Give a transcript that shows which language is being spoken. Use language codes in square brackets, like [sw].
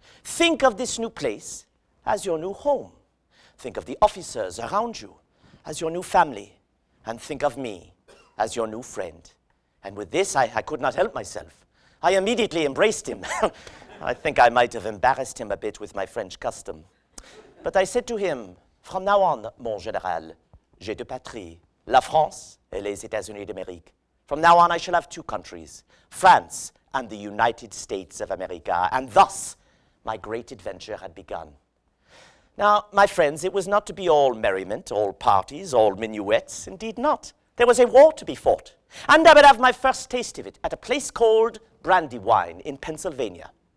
[en] Think of this new place as your new home. Think of the officers around you as your new family, and think of me as your new friend. And with this, I could not help myself. I immediately embraced him. I think I might have embarrassed him a bit with my French custom. But I said to him, from now on, [fr] mon général, j'ai deux patries, la France et les États-Unis d'Amérique. [en] From now on, I shall have 2 countries, France and the United States of America. And thus, my great adventure had begun. Now, my friends, it was not to be all merriment, all parties, all minuets. Indeed not. There was a war to be fought. And I would have my first taste of it at a place called Brandywine in Pennsylvania.